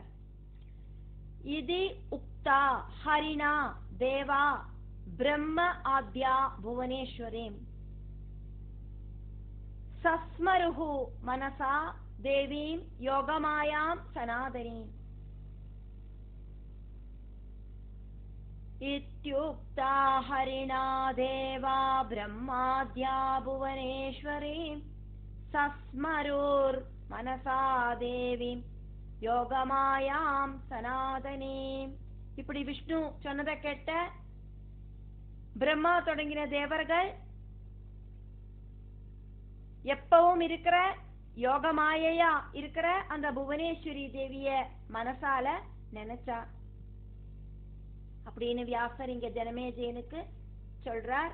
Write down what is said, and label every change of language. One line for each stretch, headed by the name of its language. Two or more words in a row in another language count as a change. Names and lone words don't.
Sanskrit: इति उक्ता हरिणा देवा ब्रह्म आद्या भुवनेश्वरीम् सस्मरुः मनसा देवीम् योगमायाम् सनातनीम्. इत्युक्ता हरिणा देवा ब्रह्माद्या भुवनेश्वरी सस्मरुर्मनसा देवी योगमायाम् सनातने.
Tamil: இப்படி விஷ்ணு சொன்னதை கேட்ட பிரம்மா தொடங்கின தேவர்கள் எப்பவும் இருக்கிற யோகமாயையா இருக்கிற அந்த புவனேஸ்வரி தேவிய மனசால நினைச்சா அப்படின்னு வியாசர் இங்க ஜனமேஜயனுக்கு சொல்றார்.